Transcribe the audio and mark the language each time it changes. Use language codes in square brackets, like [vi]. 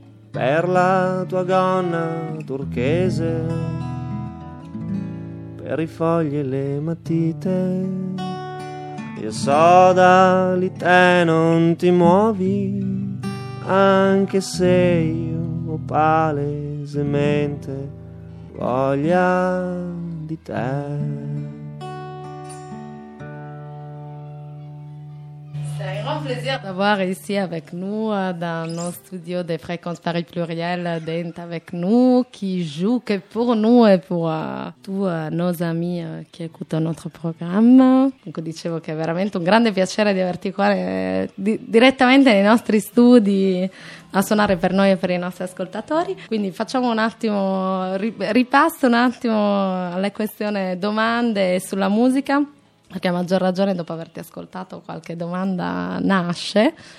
[it] Per la tua gonna turchese, per i fogli e le matite, io so da lì te non ti muovi, anche se io ho palesemente voglia di te. [fr] C'est un grand plaisir d'avoir ici avec nous dans nos studios des fréquences Paris Pluriel, Dente avec nous, qui joue que pour nous et pour tous nos amis qui écoutent notre programme. [it] Donc, dicevo che è veramente un grande piacere di averti qua direttamente nei nostri studi a suonare per noi e per i nostri ascoltatori. Quindi facciamo un attimo, ripasso un attimo alle questioni domande sulla musica. Perché a maggior ragione dopo averti ascoltato qualche domanda nasce.